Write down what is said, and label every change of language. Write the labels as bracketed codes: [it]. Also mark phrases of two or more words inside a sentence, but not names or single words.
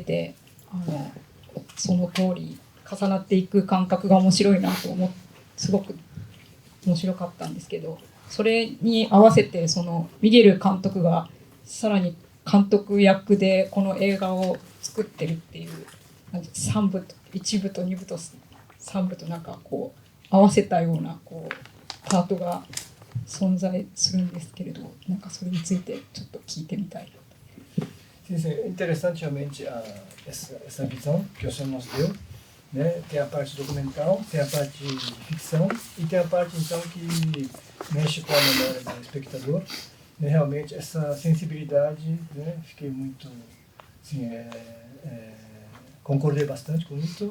[ja] てその通り重なっていく感覚が面白いなとすごく面白かったんですけど、それに合わせてミゲル監督がさらに監督役でこの映画を作ってるっていう3部と1部と2部と3部となんか合わせたようなパートが存在するんですけれど、なんかそれについてちょっと聞いてみたい。 [pt] Sim, interessantemente essa visão que o senhor nos deu, né? Tem a parte documental, tem a parte de ficção e tem a parte então que mexe com a memória do espectador, né? Realmente essa sensibilidade, né? Fiquei muito, assim, concordei bastante com isso.